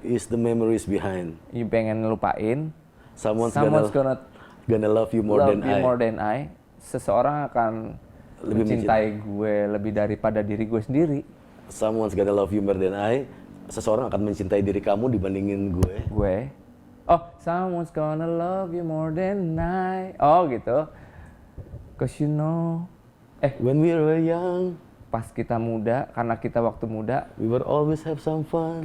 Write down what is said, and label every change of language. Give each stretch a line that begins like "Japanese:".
English: ease the memories behind. You
Indonesian: pengen lupain.
English: Someone's gonna love you more than I.
Indonesian: Seseorang akan mencintai gue lebih daripada diri gue sendiri.
English: Someone's gonna love you more than I.
Indonesian: Seseorang akan mencintai diri kamu dibandingin gue.
English: Oh, someone's gonna love you more than I.
Indonesian: Oh gitu.
English: Cause you know. When we were young.
Indonesian: Pas kita muda, karena kita waktu muda.
English: We will always have some fun.